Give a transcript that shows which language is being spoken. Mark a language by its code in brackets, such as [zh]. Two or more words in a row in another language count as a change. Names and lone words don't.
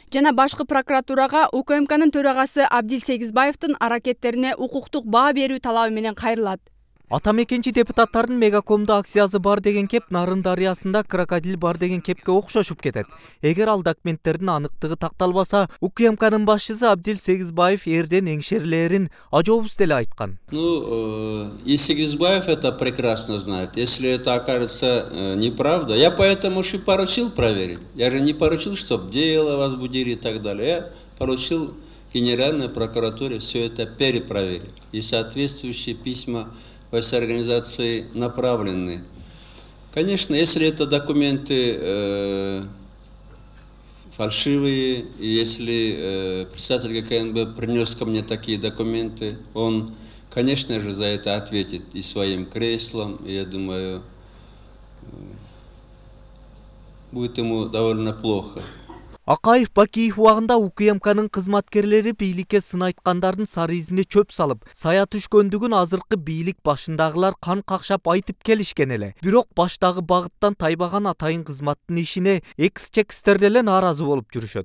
[ky] Жана башкы прокуратурага УКМКнын төрагасы Абдил Сегизбаевдин аракеттерине укуктук баа берүү талабы менен кайрылат. Атамекенчи депутаттардын Мегакомдо акциясы бар деген кеп Нарын дарыясында крокодил бар деген кепке окшошуп кетет. Эгер ал документтердин аныктыгы такталбаса, УКМКнын башчысы Абдил Сегизбаев эрден эңшерилерин ажообуз деле айткан. [ru] И Сегизбаев это прекрасно знает. Если это окажется неправда, я поэтому и поручил проверить. Я же не поручил, чтобы дело возбудили и так далее. Я поручил Генеральной прокуратуре все это перепроверить. И соответствующие письма во все организации направлены. Конечно, если это документы фальшивые, и если председатель ГКНБ принес ко мне такие документы, он, конечно же, за это ответит и своим креслом, и я думаю, будет ему довольно плохо. [ky] Акаев Бакиев убагында УКМКнын кызматкерлери бийликке сын айткандардын сары изине чөп салып, сая түшкөндүгүн азыркы бийлик башындагылар кан какшап айтып келишкен эле. Бирок баштагы багыттан тайбаган атайын кызматтын ишине экс-чекстер деле нааразы болуп жүрүшөт.